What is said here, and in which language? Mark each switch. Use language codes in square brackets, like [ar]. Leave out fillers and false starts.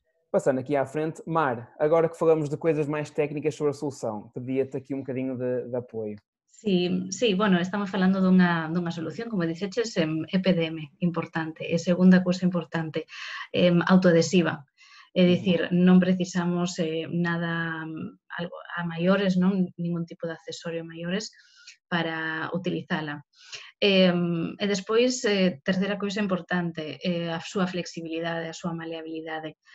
[pt] Passando aqui à frente, Mar, agora que falamos de coisas mais técnicas sobre a solução, pedia-te aqui um bocadinho de apoio. [es] Sí, bueno, [gl] estamos falando dunha solución, como dixeches, EPDM, importante. E segunda cousa importante, autoadhesiva. É dicir, non precisamos nada algo a maiores, non? Ningún tipo de accesorio a maiores para utilizala. E despois, terceira cousa importante, a súa flexibilidade, a súa maleabilidade.